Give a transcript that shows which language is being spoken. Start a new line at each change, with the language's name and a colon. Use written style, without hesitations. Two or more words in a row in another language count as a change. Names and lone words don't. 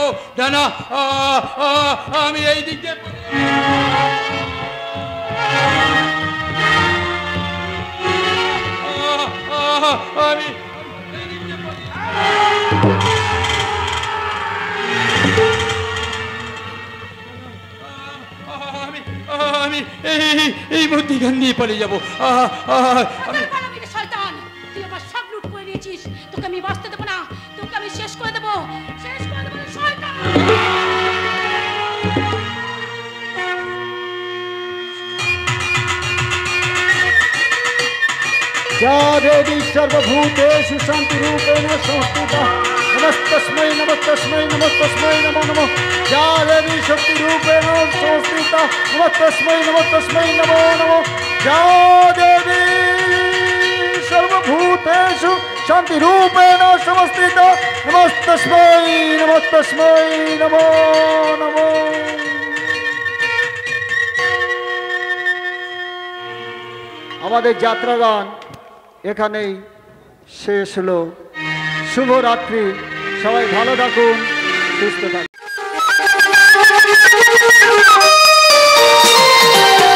Bangla: না, আমি এই দিক দিয়ে আমি আমি এই মধ্যিখান দিয়ে পালিয়ে যাবো। শয়তান, তুই আমার সব লুট করে নিয়েছিস। তোকে আমি বাঁচতে দেবো না, তোকে আমি শেষ করে দেবো, শেষ করে দেবো শয়তান।
Sanskrit: या देवी सर्वभूतेषु शान्तिरूपेण संस्थिता नमस्तस्मै नमस्तस्मै नमस्तस्मै नमो नमः। या देवी शक्तिरूपेण संस्थिता नमस्तस्मै नमस्तस्मै नमो नमः। या देवी सर्वभूतेषु शान्तिरूपेण संस्थिता नमस्तस्मै नमस्तस्मै नमो नमः।
Bangla: আমাদের যাত্রাগান এখানেই শেষ হলো। শুভরাত্রি, সবাই ভালো থাকুন, সুস্থ থাকুন।